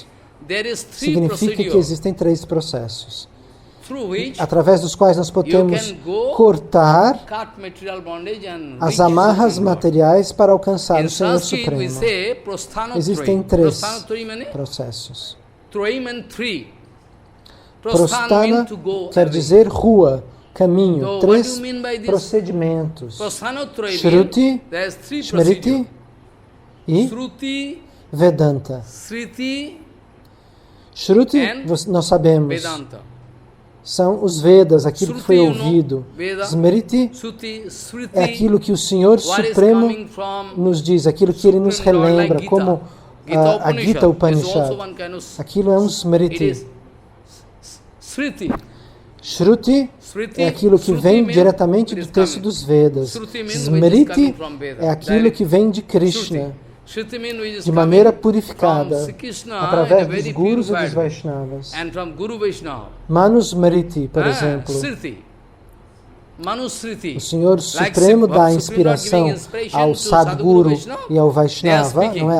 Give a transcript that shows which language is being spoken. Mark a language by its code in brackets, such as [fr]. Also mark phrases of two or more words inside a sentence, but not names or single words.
[pt] Significa que existem três processos, através dos quais nós podemos cortar as amarras materiais para alcançar o Senhor Supremo. Existem três processos. Prostana quer dizer rua, caminho, três procedimentos. Shruti, Smriti e Vedanta. Shruti, nós sabemos, são os Vedas, aquilo que foi ouvido. Smriti é aquilo que o Senhor Supremo nos diz, aquilo que Ele nos relembra, como a Gita Upanishad. Aquilo é um Smriti. Shruti é aquilo que vem diretamente do texto dos Vedas. Smriti é aquilo que vem de Krishna, de maneira purificada, através dos Gurus e dos Vaishnavas. Manusmriti, por exemplo, O Senhor Supremo dá inspiração ao Sadguru e ao Vaishnava, não é?